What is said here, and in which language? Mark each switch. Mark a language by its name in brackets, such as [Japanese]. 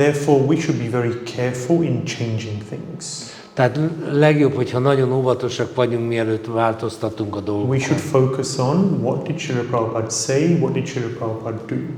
[English] And therefore we should be very careful in changing things. [Hungarian] Tehát legjobb, hogyha nagyon óvatosak vagyunk, mielőtt változtatunk a dolgokon. [English] We should focus on what did Srila Prabhupada say, what did Srila Prabhupada do.